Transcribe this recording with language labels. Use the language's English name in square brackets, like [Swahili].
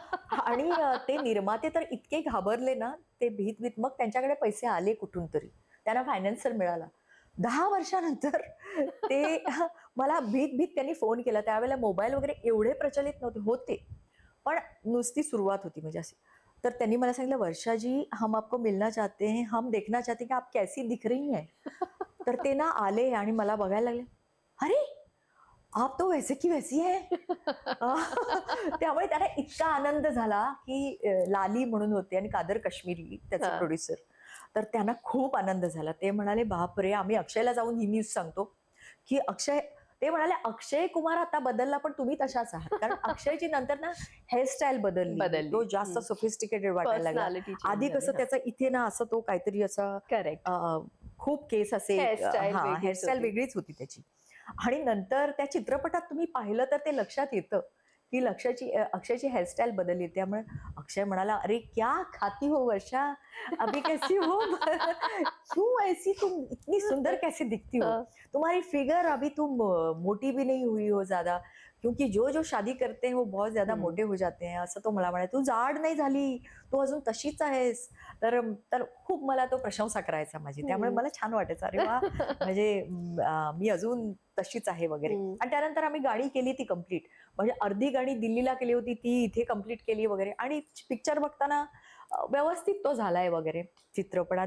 [Marathi] आणि ते निर्माते तर इतके घाबरले ना, ते भीत-भीत मग त्यांच्याकडे पैसे आले कुठून तरी. त्यांना फायनान्सर मिळाला. 10 वर्षानंतर ते मला भीत-भीत त्यांनी फोन केला. त्यावेळेला मोबाईल वगैरे एवढे प्रचलित नव्हते. होते. पण नुसती सुरुवात होती म्हणजे अशी. तर त्यांनी मला सांगितलं, [Hindi] "वर्षा जी, हम आपको मिलना चाहते हैं. हम देखना चाहते हैं कि आप कैसी दिख रही हैं." [Marathi] तर ते ना आले आणि मला बघायला लागले. [Hindi] "अरे! आप तो वैसे की वैसी है." [Marathi] त्यामुळे त्याला इतका आनंद झाला, की लाली म्हणून होते आणि कादर काश्मीरी त्याचे हां. प्रोड्युसर. तर त्यांना खूप आनंद झाला. ते म्हणाले, "बापरे! आम्ही अक्षयला जाऊन ही न्यूज सांगतो, की अक्षय." ते म्हणाले, "अक्षय कुमार आता बदलला, पण तुम्ही तशाच आहात." कारण अक्षयची नंतर ना हेअरस्टाईल बदलली. बदलली. तो जास्त सोफिस्टिकेटेड वाटायला लागला. पर्सनॅलिटी चेंज आधी झाली. कसं त्याचं इथे ना असं तो काहीतरी असं करेक्ट. खूप केस असे हेअरस्टाईल हां, वेगळीच हेअरस्टाईल होती. वेगळीच होती त्याची. आणि नंतर त्या चित्रपटात तुम्ही पाहिलं तर ते लक्षात येतं, की अक्षयची हेअरस्टाईल बदलली. त्यामुळे अक्षय म्हणाला, [Hindi] "अरे क्या खाती हो वर्षा? अभी कैसी हो? क्यों ऐसी तुम इतनी सुंदर कैसे दिखती हो? हां. तुम्हारी फिगर अभी तुम मोटी भी नहीं हुई हो ज़्यादा, क्योंकि जो शादी करते हैं वो बहुत ज़्यादा मोटे हो जाते हैं." [Marathi] असं तो मला म्हणाला. "तू जाड नाही झाली, तू अजून तशीच आहेस." तर तर खूप मला तो प्रशंसा करायचा माझी. त्यामुळे मला छान वाटायचं. अरे वाह! म्हणजे मी अजून तशीच आहे वगैरे. आणि त्यानंतर आम्ही गाणी केली ती कंप्लीट. म्हणजे अर्धी गाणी दिल्लीला केली होती, ती इथे कंप्लीट केली वगैरे आणि पिक्चर बघताना व्यवस्थित तो झालाय वगैरे चित्रपट.